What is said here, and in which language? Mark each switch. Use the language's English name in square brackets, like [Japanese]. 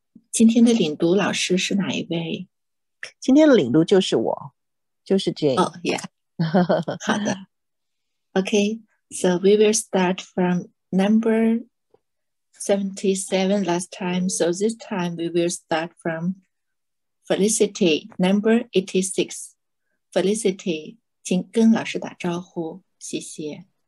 [Chinese] 今天的领读老师是哪一位？今天的领读就是我，就是 Jane。哦 ，Yeah。好的。 [English] Okay, so we will start from number 77 last time. So this time we will start from Felicity, number 86. [Chinese] Felicity, 请跟老师打招呼，谢谢。